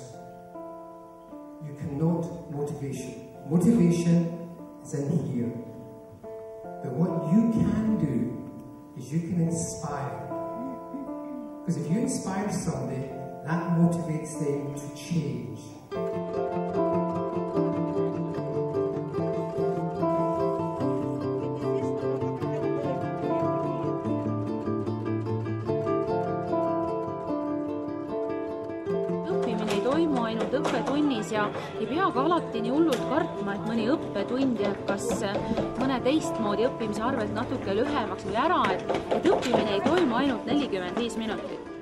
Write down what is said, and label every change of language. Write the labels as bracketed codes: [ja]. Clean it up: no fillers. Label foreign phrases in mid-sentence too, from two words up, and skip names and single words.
[en] You cannot motivation. Motivation is in here. But what you can do is you can inspire. Because if you inspire somebody, that motivates them to change. [et] Õppimine ei toimu ainult õppetunnis ja ei pea ka alati nii hullult kartma, et mõni õppetund jääb kas mõne teistmoodi õppimise arvelt natuke lühemaks või ära, et õppimine ei toimu ainult 45 minutit.